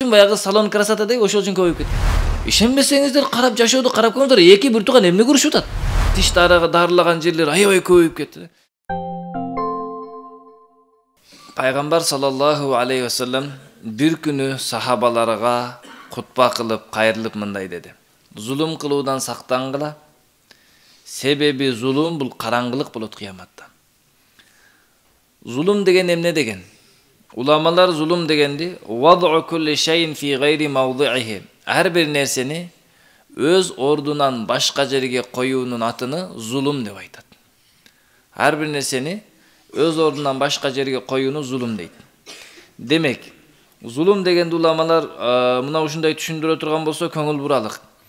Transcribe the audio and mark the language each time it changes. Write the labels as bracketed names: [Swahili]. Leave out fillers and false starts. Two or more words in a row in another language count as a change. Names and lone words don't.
[Kyrgyz] баягы [Russian] салон красотадагы [Kyrgyz] ошол үчүн көбөйүп кетти. Ишенбесеңиздер карап жашоодо карап көрүңүздөр, эки бир тууган эмне көрүшүп атат? Тиш дарылаган жерлер аябай көбөйүп кетти. Пайгамбар [Arabic] صلى الله عليه وسلم [Kyrgyz] бир күнү сахабаларга кутба кылып, кайрылып мындай деди: Зулум кылуудан сактангыла. Себеби зулум бул караңгылык болот кыяматта. Зулум деген эмне деген? Уламалар зулум дегенди [Arabic] وضع كل شيء في غير موضعه. [Kyrgyz] Ар бир нерсени өз ордунан башка жерге коюунун атыны зулум деп айтат. Ар бир нерсени өз ордунан башка жерге коюуну зулум дейт. Демек, зулум дегенди уламалар мына ушундай түшүндүрө турган болсо көңүл буралык.